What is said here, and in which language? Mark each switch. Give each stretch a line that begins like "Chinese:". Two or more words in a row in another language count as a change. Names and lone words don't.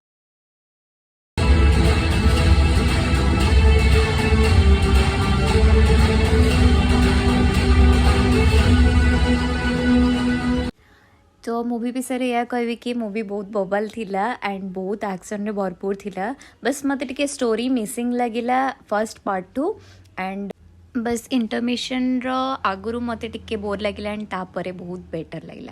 Odia: ତୋ ମୁଭି ବିଷୟ ଆ କହିବି କି ମୁଭି ବହୁତ ବବାଲ ଥିଲା ଏଣ୍ଡ ବହୁତ ଏକ୍ସନ ରେ ଭରପୂର ଥିଲା ବସ ମତେ ଟିକେ
English: story missing
Odia: ଲାଗିଲା
English: first part 2 and
Odia: ବସ ଇଣ୍ଟରମିସନ ର ଆଗରୁ ମତେ ଟିକେ ବୋର ଲାଗିଲା ଏଣ୍ଡ ତାପରେ ବହୁତ ବେଟର ଲାଗିଲା।